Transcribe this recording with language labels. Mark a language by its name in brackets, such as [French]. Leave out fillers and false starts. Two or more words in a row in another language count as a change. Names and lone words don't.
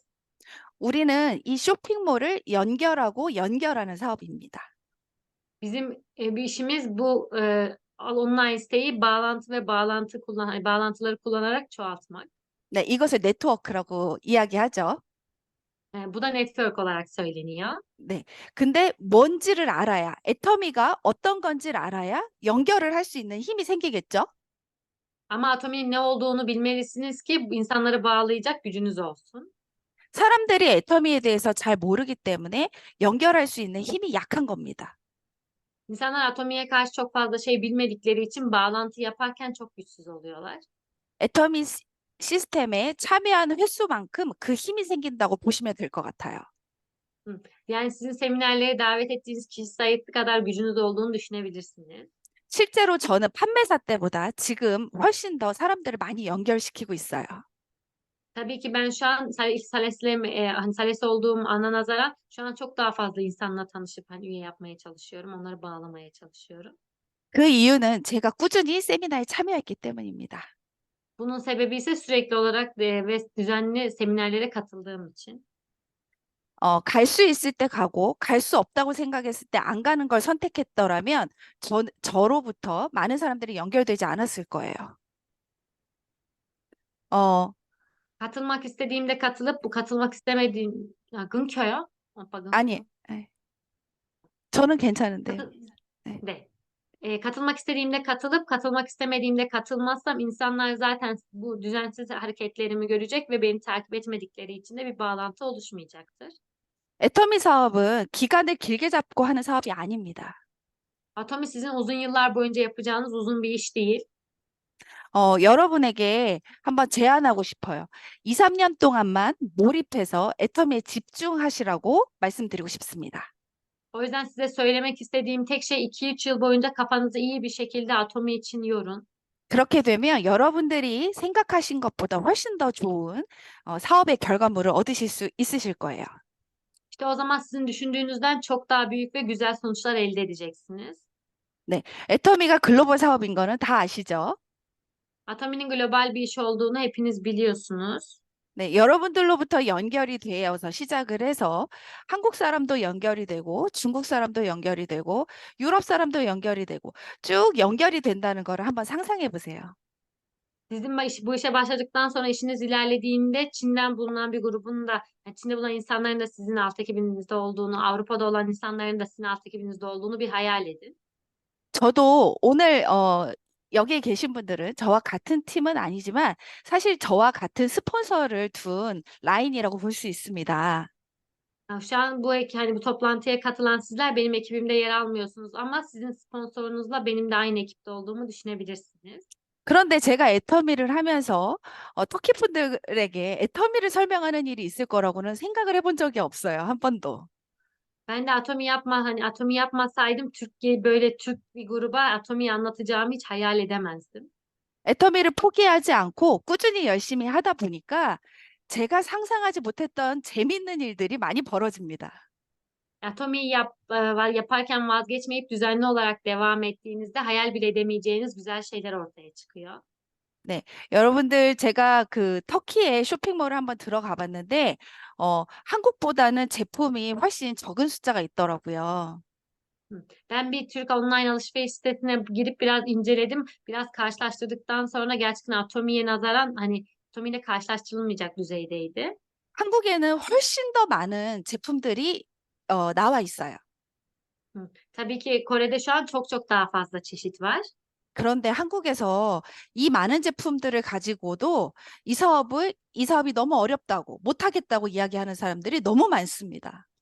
[Korean] 우리는 이 쇼핑몰을 연결하고 연결하는 사업입니다. [Turkish] Bizim bir işimiz bu online siteyi bağlantı ve bağlantıları kullanarak çoğaltmak. [Korean] 네, 이것을 네트워크라고 이야기하죠. [Turkish] Bu da network olarak söyleniyor. [Korean] 네. 근데 뭔지를 알아야, 애터미가 어떤 건지를 알아야 연결을 할 수 있는 힘이 생기겠죠? [Turkish] Ama Atomi'nin ne olduğunu bilmelisiniz ki insanları bağlayacak gücünüz olsun. [Korean] 사람들이 애터미에 대해서 잘 모르기 때문에 연결할 수 있는 힘이 약한 겁니다. [Turkish] İnsanlar Atomi'ye karşı çok fazla şey bilmedikleri için bağlantı yaparken çok güçsüz oluyorlar. [Korean] 애터미 시스템에 참여하는 횟수만큼 그 힘이 생긴다고 보시면 될 것 같아요. [Turkish] Yani sizin seminerlere davet ettiğiniz kişi sayısı kadar gücünüz olduğunu düşünebilirsiniz. [Korean] 실제로 저는 판매사 때보다 지금 훨씬 더 사람들을 많이 연결시키고 있어요. [Turkish] Tabii ki ben şu an hani Sales olduğum ana nazaran şu an çok daha fazla insanla tanışıp hani üye yapmaya çalışıyorum. Onları bağlamaya çalışıyorum. [Korean] 그 이유는 제가 꾸준히 세미나에 참여했기 때문입니다. [Turkish] Bunun sebebi ise sürekli olarak ve düzenli seminerlere katıldığım için. [Korean] 갈 수 있을 때 가고 갈 수 없다고 생각했을 때 안 가는 걸 선택했더라면 저로부터 많은 사람들이 연결되지 않았을 거예요. 어, [Turkish] Katılmak istediğimde katılıp bu katılmak istemediğim 끊겨요? [Korean] 오빠 아니, 끊겨? 예. 저는 괜찮은데요. [Turkish] Katı- [Korean] 네. 네. [Turkish] Katılmak istediğimde katılıp katılmak istemediğimde katılmazsam insanlar zaten bu düzensiz hareketlerimi görecek ve beni takip etmedikleri için de bir bağlantı oluşmayacaktır. [Korean] 애터미 사업은 기간을 길게 잡고 하는 사업이 아닙니다. [Turkish] Atomi sizin uzun yıllar boyunca yapacağınız uzun bir iş değil. [Korean] 여러분에게 한번 제안하고 싶어요. 2, 3년 동안만 몰입해서 애터미에 집중하시라고 말씀드리고 싶습니다. [Turkish] O yüzden size söylemek istediğim tek şey 2-3 yıl boyunca kafanızı iyi bir şekilde Atomi için yorun. [Korean] 그렇게 되면 여러분들이 생각하신 것보다 훨씬 더 좋은 사업의 결과물을 얻으실 수 있으실 거예요. [Turkish] İşte o zaman sizin düşündüğünüzden çok daha büyük ve güzel sonuçlar elde edeceksiniz. [Korean] 애터미가 글로벌 사업인 거는 다 아시죠? [Turkish] Atomi'nin global bir iş olduğunu hepiniz biliyorsunuz. [Korean] 네, 여러분들로부터 연결이 되어서 시작을 해서 한국 사람도 연결이 되고 중국 사람도 연결이 되고 유럽 사람도 연결이 되고 쭉 연결이 된다는 거를 한번 상상해 보세요. [Turkish] Sizin bu işe başladıktan sonra işiniz ilerlediğinde Çin'den bulunan bir grubun da, yani Çin'de bulunan insanların da sizin alt ekibinizde olduğunu, Avrupa'da olan insanların da sizin alt ekibinizde olduğunu bir hayal edin. [Korean] 저도 오늘 여기에 계신 분들은 저와 같은 팀은 아니지만 사실 저와 같은 스폰서를 둔 라인이라고 볼 수 있습니다. [Turkish] Yani şu an hani bu toplantıya katılan sizler benim ekibimde yer almıyorsunuz ama sizin sponsorunuzla benim de aynı ekipte olduğumu düşünebilirsiniz. [Korean] 그런데 제가 애터미를 하면서 터키 분들에게 애터미를 설명하는 일이 있을 거라고는 생각을 해본 적이 없어요. 한 번도. [Turkish] Ben de Atomi yapmasaydım Türk bir gruba Atomi'yi anlatacağımı hiç hayal edemezdim. [Korean] 애터미를 포기하지 않고 꾸준히 열심히 하다 보니까 제가 상상하지 못했던 재밌는 일들이 많이 벌어집니다. [Turkish] Atomi'yi yaparken vazgeçmeyip düzenli olarak devam ettiğinizde hayal bile edemeyeceğiniz güzel şeyler ortaya çıkıyor. [Korean] 네, 여러분들 제가 그 터키에 쇼핑몰을 한번 들어가 봤는데 한국보다는 제품이 훨씬 적은 숫자가 있더라고요. [Turkish] Ben bir Türk online alışveriş sitesine girip biraz inceledim. Biraz karşılaştırdıktan sonra gerçekten Atomi'ye nazaran hani Atomi ile karşılaştırılmayacak düzeydeydi. [Korean] 한국에는 훨씬 더 많은 제품들이 나와 있어요. [Turkish] Tabii ki Kore'de şu an çok daha fazla çeşit var. [Korean] 그런데 한국에서 이 많은 제품들을 가지고도 이 사업이 너무 어렵다고 못하겠다고 이야기하는 사람들이 너무 많습니다.